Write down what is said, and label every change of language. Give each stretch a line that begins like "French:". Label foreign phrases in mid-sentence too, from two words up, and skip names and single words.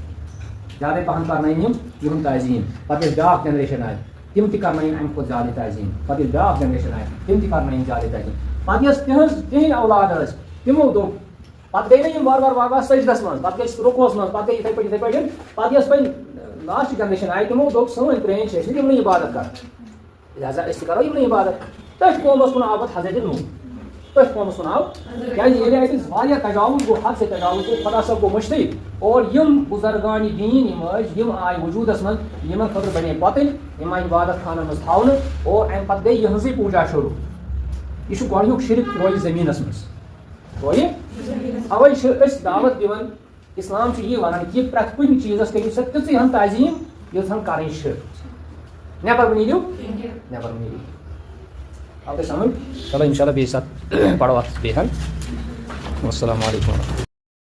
Kashmiri: کرنٲیِن یِم یِہُنٛد تعظیٖم پتہٕ ییٚلہِ بیاکھ جنریشن آیہِ تِم تہِ کرنٲیِن اَمہِ کھۄتہٕ زیادٕ تعظیٖم پتہٕ ییٚلہِ بیاکھ جنریشن آیہِ تِم تہِ کرنٲیِن زیادٕ تعظیٖم پتہٕ یۄس تِہنٛدۍ اولاد ٲسۍ تِمو دوٚپ پتہٕ گٔے نہٕ یِم وارٕ سجدس منٛز پتہٕ گٔے رُکوس منٛز پتہٕ گٔے یِتھٕے پٲٹھۍ پتہٕ یۄس وۄنۍ لاسٹ جنریشن آیہِ تِمو دوٚپ سٲنۍ پرٛٲنۍ چھِ أسۍ یِمنٕے عبادت کران لہٰذا أسۍ تہِ کرو یِمنٕے عبادت تٔتھۍ قومس کُن آو پتہٕ حضرت نوح تٔتھۍ قومس کُن آو کیازِ ییٚلہِ اَتہِ واریاہ تجاوُز گوٚو
Urdu: حد سے
Kashmiri: تجاوُز گوٚو خۄدا صٲب گوٚو مٔشتٕے اور یِم بُزرگانہِ دیٖن یِم ٲسۍ یِم آیہِ وجوٗدس منٛز یِمن خٲطرٕ بنے پۄتٕلۍ یِم آیہِ عبادت خانن منٛز تھاونہٕ اور اَمہِ پتہٕ گٔے یِہٕنٛزٕے پوٗجا شروٗع یہِ چھُ گۄڈنیُک شرک روزِ زٔمیٖنس منٛز روزِ اوے چھِ أسۍ دعوت دِوان اسلام چھُ یی ونان کہِ پرٛٮ۪تھ کُنہِ چیٖزس کٔرِو سا تِژٕے ہن تعظیٖم یُتھ ہن کَرٕنۍ چھِ نٮ۪بر مہ نیٖرِو نٮ۪بر مہ نیٖرِو آو تۄہہِ سمجھ چلو
Arabic: انشاء اللہ
Kashmiri: بیٚیہِ ساتہٕ پرو اتھ بیٚیہِ ہن
Arabic: والسلام علیکم